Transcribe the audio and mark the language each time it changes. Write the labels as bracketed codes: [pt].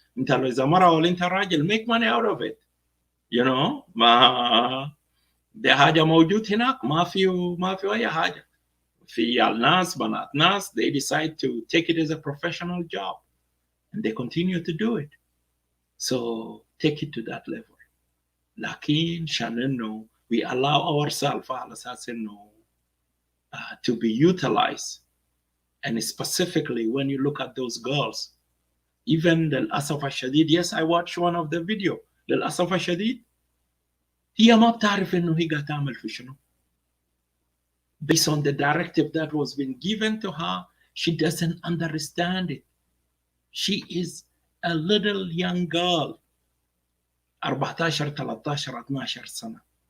[ar] أنت لو إذا مرة ولا أنت راجل [en] make money out of it. You know, [ar] ما دي حاجة موجود هناك، ما في أي حاجة. في الناس بنات ناس [en] they decide to take it as a professional job and they continue to do it. So take it to that level. [ar] لكن عشان إنه [en] we allow ourselves [ar] على أساس إنه [en] to be utilized. And specifically when you look at those girls, even [ar] للأسف الشديد, [en] yes, I watched one of the video. [ar] للأسف الشديد هي ما بتعرف إنه هي قاعدة تعمل في شنو. [en] Based on the directive that was been given to her, she doesn't understand it. She is a little young girl, 14 13 12 سنة.